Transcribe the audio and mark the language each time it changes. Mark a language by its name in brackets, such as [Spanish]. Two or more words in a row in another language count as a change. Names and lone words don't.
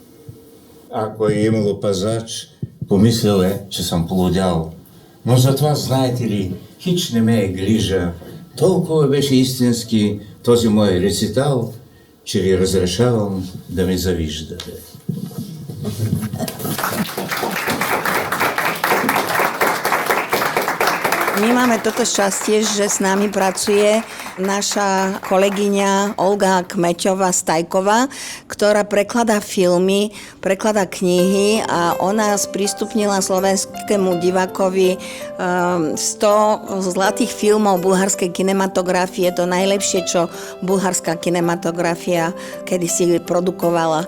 [Bulgarian] Ако е имало пазач, помислил е, че съм полудял. Но затова, знаете ли, хич не ме е грижа. Толкова беше истински този мой рецитал, че ви разрешавам да ми завиждате. [Slovak] My máme toto šťastie, že s nami pracuje naša kolegyňa Olga Kmeťová-Stajková, ktorá prekladá filmy, prekladá knihy a ona sprístupnila slovenskému divákovi 100 zlatých filmov bulharskej kinematografie, to najlepšie, čo bulharská kinematografia kedysi produkovala.